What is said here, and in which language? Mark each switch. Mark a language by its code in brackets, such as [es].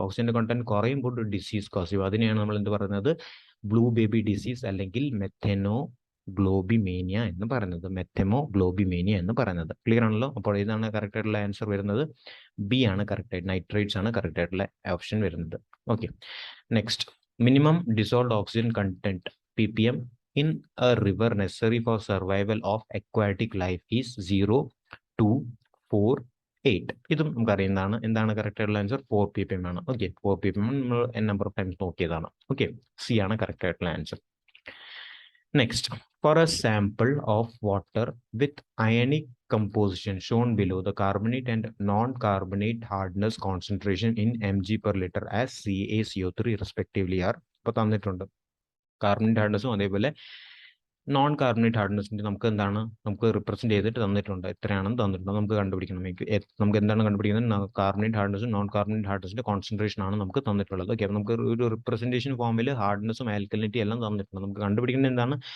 [ml] ഓക്സിജന്റെ കണ്ടന്റ് കുറയുമ്പോൾ ഒരു ഡിസീസ് കോസ് ചെയ്യും. അതിനെയാണ് നമ്മൾ എന്ത് പറയുന്നത്? ബ്ലൂ ബേബി ഡിസീസ് അല്ലെങ്കിൽ മെത്തനോഗ്ലോബിമേനിയ എന്ന് പറയുന്നത്. മെത്തമോഗ്ലോബിമേനിയ എന്ന് പറയുന്നത്. ക്ലിയർ ആണല്ലോ? അപ്പോൾ ഇതാണ് കറക്റ്റ് ആയിട്ടുള്ള ആൻസർ വരുന്നത്. ബി ആണ് കറക്റ്റ് ആയിട്ട്. നൈട്രേറ്റ്സ് ആണ് കറക്റ്റ് ആയിട്ടുള്ള ഓപ്ഷൻ വരുന്നത്. [en] Okay, next. Minimum dissolved oxygen content ppm in a river necessary for survival of aquatic life is 0, 2, 4, 8. [ml] ഇതും നമുക്ക് അറിയുന്നതാണ്. എന്താണ് കറക്റ്റ് ആയിട്ടുള്ള ആൻസർ? 4 ppm ആണ്. ഓക്കെ, 4 ppm നമ്മൾ n നമ്പർ ഓഫ് ടൈംസ് നോക്കിയതാണ്. ഓക്കെ, സി ആണ് കറക്റ്റ് ആയിട്ടുള്ള answer. [en] Next. For a sample of water with ionic composition shown below, the carbonate and non-carbonate hardness concentration in mg per liter as CaCO3 respectively are. [ml] ഇപ്പോൾ തന്നിട്ടുണ്ട് carbonate ഹാർഡ്നസും അതേപോലെ non carbonate ഹാർഡ്നസിന്റെ നമുക്ക് represent ചെയ്തിട്ട് തന്നിട്ടുണ്ട്. എത്രയാണെന്ന് തന്നിട്ടുണ്ട്. നമുക്ക് കണ്ടുപിടിക്കണം. നമുക്ക് എന്താണ് കണ്ടുപിടിക്കുന്നത്? കാർബണേറ്റ് ഹാർഡ്നസും നോൺ കാർബണേറ്റ് ഹാർഡ്നസിന്റെ കോൺസെൻട്രേഷൻ ആണ് നമുക്ക് തന്നിട്ടുള്ളത്. ഓക്കെ, നമുക്ക് ഒരു റിപ്രസെന്റേഷൻ ഫോമിൽ ഹാർഡ്നസും ആൽക്കലിനിറ്റി എല്ലാം തന്നിട്ടുണ്ട്. നമുക്ക് കണ്ടുപിടിക്കുന്നത് എന്താണ്?